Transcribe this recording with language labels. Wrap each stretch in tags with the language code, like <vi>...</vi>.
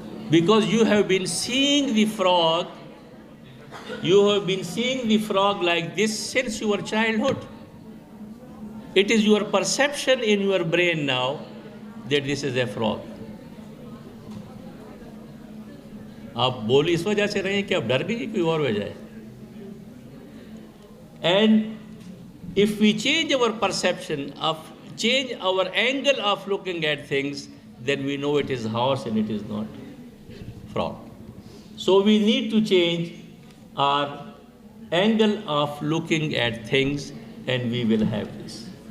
<en>Because you have been seeing the frog, you have been seeing the frog like this since your childhood. It is your perception in your brain now that this is a frog.</en> <hi>आप बोल इस वजह से रहे हैं कि आप डर गए कोई और वजह है.</hi> <en>And if we change our perception, change our angle of looking at things, then we know it is horse and it is not frog. So we need to change our angle of looking at things, and we will have this.</en>